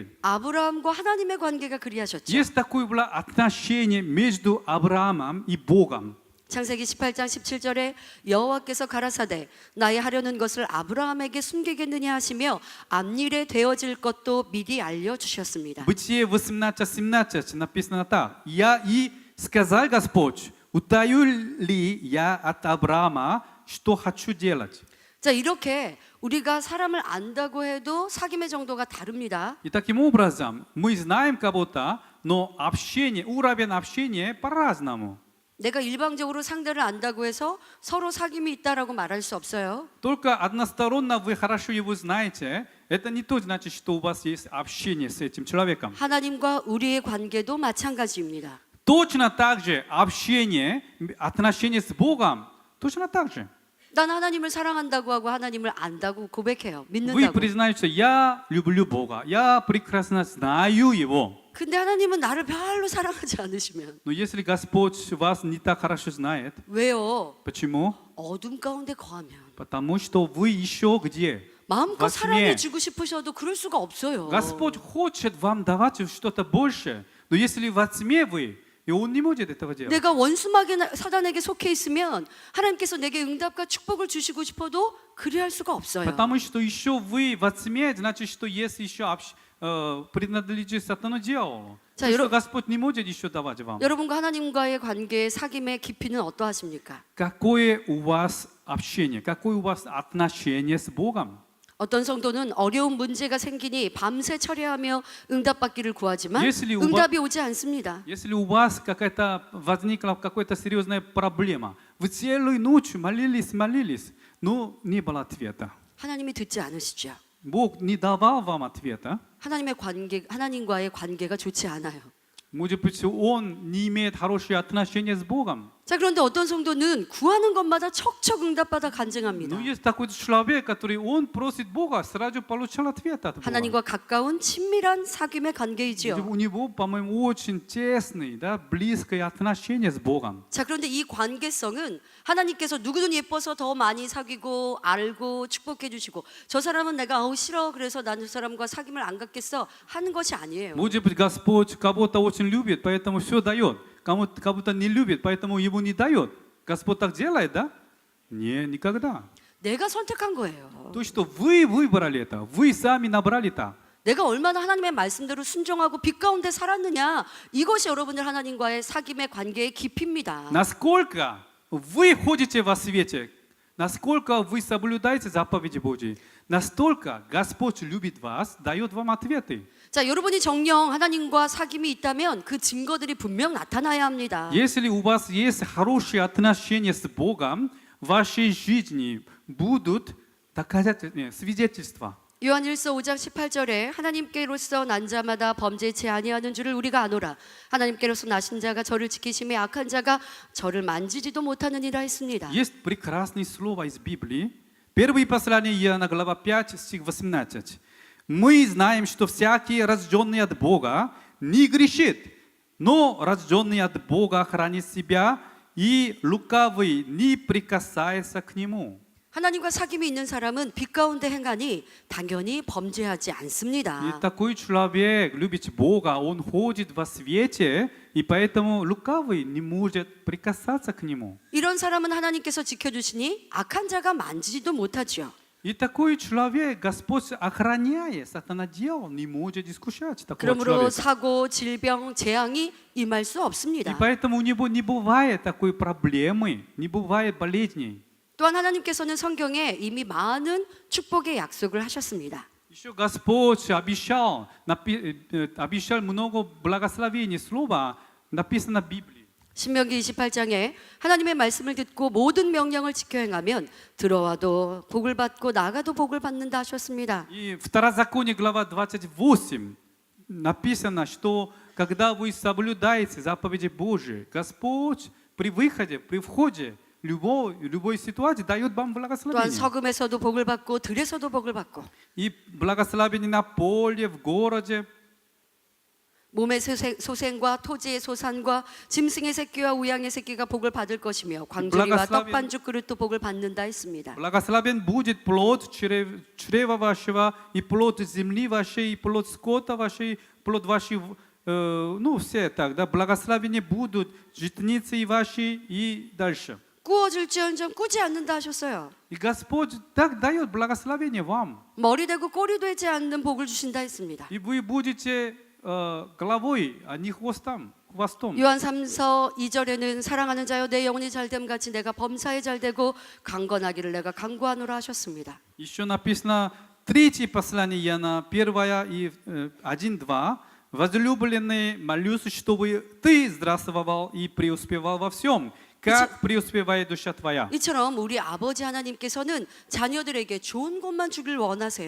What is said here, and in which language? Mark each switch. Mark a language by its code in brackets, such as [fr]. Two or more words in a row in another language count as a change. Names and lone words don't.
[ko] 아브라함과 하나님의 관계가 그리하셨죠. [ru] Есть такое было отношение между Авраамом и Богом. [ko] 창세기 18장 17절에 여호와께서 가라사대 나의 하려는 것을 아브라함에게 숨기겠느냐 하시며 앞일에 되어질 것도 미리 알려주셨습니다. [ru] Бытие 18:17 написано так. Я и сказал Господь, утаю ли я от Авраама, что хочу делать. [ko] 자, 이렇게 우리가 사람을 안다고 해도 사귐의 정도가 다릅니다. [ru] И таким образом мы знаем кого-то, но общение, уровень общения по-разному. [ko] 내가 일방적으로 상대를 안다고 해서 서로 사귐이 있다라고 말할 수 없어요. [ru] Только односторонно вы хорошо его знаете, это не то значит, что у вас есть общение с этим человеком. [ko] 하나님과 우리의 관계도 마찬가지입니다. [ru] Точно так же общение, отношения с Богом, точно так же. [ko] 난 하나님을 사랑한다고 하고 하나님을 안다고 고백해요. [ru] Вы [ko] 믿는다고. [ru] признаете, я люблю Бога, я прекрасно знаю Его. [ko] 근데 하나님은 나를 별로 사랑하지 않으시면 [ru] Но если Господь вас не так хорошо знает, [ko] 왜요? [ru] почему? [ko] 어둠 가운데 거하면 [ru] Потому что вы еще где? [ko] 마음껏 [ru] во [ko] 사랑해 [ru] тьме. [ko] 주고 싶으셔도 그럴 수가 없어요. [ru] Господь хочет вам давать что-то больше, но если во тьме вы, и Он не может этого делать. [ko] 내가 원수마귀 사단에게 속해 있으면 하나님께서 내게 응답과 축복을 주시고 싶어도 그리할 수가 없어요. [ru] Потому что еще вы во тьме, значит, что есть еще принадлежит сатану дьяволу. [ko] 자, [ru] То, что [ko] 여러- [ru] Господь не может еще давать вам. [ko] 여러분과 하나님과의 관계의 사귐의 깊이는 어떠하십니까? [ru] Какое у вас общение, какое у вас отношение с Богом? [ko] 어떤 성도는 어려운 문제가 생기니 밤새 철야하며 응답받기를 구하지만 [ru] Если у [ko] 응답이 오지 않습니다. [ru] Если у вас какая-то возникла какая-то серьезная проблема, вы целую ночь молились, но не было ответа. [ko] 하나님이 듣지 않으시죠. [ru] Бог не давал вам ответа. [ko] 하나님과의 관계가 좋지 않아요. [ru] Может быть, Он не имеет хорошие отношения с Богом. [ko] 자, 그런데 어떤 성도는 구하는 것마다 척척 응답받아 간증합니다. [ru] Но есть такой человек, который он просит Бога, сразу получил ответ от Бога. [ko] 하나님과 가까운 친밀한 사귐의 관계이지요. [ru] У него, по-моему, очень тесное, да, близкое отношение с Богом. [ko] 자, 그런데 이 관계성은 하나님께서 누구든 예뻐서 더 많이 사귀고 알고 축복해 주시고 저 사람은 내가 아우 싫어 그래서 난 저 사람과 사귐을 안 갖겠어 하는 것이 아니에요. [ru] Может быть, Господь кого-то очень любит, поэтому все дает. Кому-то не любит, поэтому его не дает. Господь так делает, да? Не, никогда. [ko] 내가 선택한 거예요. [ru] То, что вы выбрали это, вы сами набрали это. [ko] 내가 얼마나 하나님의 말씀대로 순종하고 빛 가운데 살았느냐. 이것이 여러분들 하나님과의 사귐의 관계의 깊이입니다. [ru] Насколько вы ходите во свете, насколько вы соблюдаете заповеди Божьи, настолько Господь любит вас, дает вам ответы. [ko] 자, 여러분이 정령 하나님과 사귐이 있다면 그 증거들이 분명 나타나야 합니다. [ru] Если у вас есть хорошие отношения с Богом, в вашей жизни будут свидетельства. [ko] 요한일서 5장 18절에 하나님께로서 난 자마다 범죄치 아니하는 줄을 우리가 아노라. 하나님께로서 나신 자가 저를 지키심에 악한 자가 저를 만지지도 못하느니라 했습니다. [ru] Есть прекрасное слово из Библии. Первое послание Иоанна, глава 5, стих 18. Мы знаем, что всякий, рожденный от Бога, не грешит, но рожденный от Бога хранит себя, и лукавый не прикасается к нему. [ko] 하나님과 사귐이 있는 사람은 빛 가운데 행하니 당연히 범죄하지 [ru] И [ko] 않습니다. [ru] такой человек, любит Бога, он ходит во свете, и поэтому лукавый не может прикасаться к нему. [ko] 이런 사람은 하나님께서 지켜주시니 악한 자가 만지지도 못하죠. [ru] И такой человек Господь охраняет, сатана дьявол не может искушать такого [ko] 그러므로 [ru] человека. [ko] 사고, 질병, 재앙이 임할 수 [ru] И [ko] 없습니다. [ru] поэтому у него не бывает такой проблемы, не бывает болезней. [ko] 또한 하나님께서는 성경에 이미 많은 축복의 약속을 하셨습니다. [ru] Еще Господь обещал много благословений, слова написано в Библии. [ko] 신명기 28장에 하나님의 말씀을 듣고 모든 명령을 지켜 행하면 들어와도 복을 받고 나가도 복을 받는다 하셨습니다. [ru] И Второзаконие, глава 28, написано, что когда вы соблюдаете заповеди Божьи, Господь при выходе, при входе любой ситуации дает вам [ko] 또한 [ru] благословение. [ko] 서금에서도 복을 받고 들에서도 복을 받고 [ru] И благословение на поле, в городе, [ko] 몸의 소생과 토지의 소산과 짐승의 새끼와 우양의 새끼가 복을 받을 것이며 광주리와 떡반죽 그릇도 복을 받는다 했습니다. [ru] благословен будет плод чрева вашего, и плод земли вашей, и плод скота вашей, плод вашей, ну все так, да, благословения будут житницы ваши и дальше. [ko] 꾸어질지언정 꾸지 않는다 하셨어요. [ru] И Господь так дает благословение вам. [ko] 머리 되고 꼬리 되지 않는 복을 주신다 했습니다. [ru] И вы будете головой, а не хвостом. [ko] 요한 3서 2절에는 사랑하는 자여 내 영혼이 잘됨 같이 내가 범사에 잘되고 강건하기를 내가 강구하노라 하셨습니다. [ru] Еще написано третье послание Иоанна, 1 и 1:2. Возлюбленный, молюсь, чтобы ты здравствовал и преуспевал во всем, как преуспевает душа твоя. [ko] 이처럼 우리 아버지 하나님께서는 자녀들에게 좋은 것만 주길 원하세요.